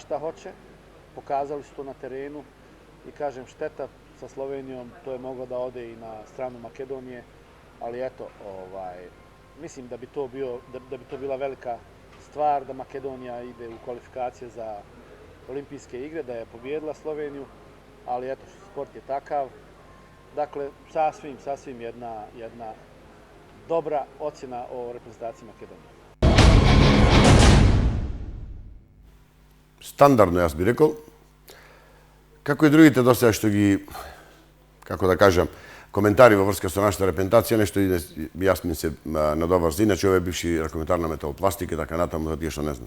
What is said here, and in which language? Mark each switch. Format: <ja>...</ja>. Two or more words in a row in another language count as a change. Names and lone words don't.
<sr>šta hoće, pokazali su to na terenu i kažem šteta sa Slovenijom, to je moglo da ode i na stranu Makedonije, ali eto, mislim da bi to bila velika stvar da Makedonija ide u kvalifikacije za olimpijske igre, da je pobijedila Sloveniju, ali eto, sport je takav. Dakle, sasvim jedna dobra ocjena o reprezentaciji Makedonije.</sr> <mk>Стандардно, јас би рекол, како и другите досега што ги, како да кажам, коментари во врска со нашата репрезентација, нешто јас ми се надоврзи, иначе овој бивши ракометар на металопластика и така натаму, за тие што не знам.</mk>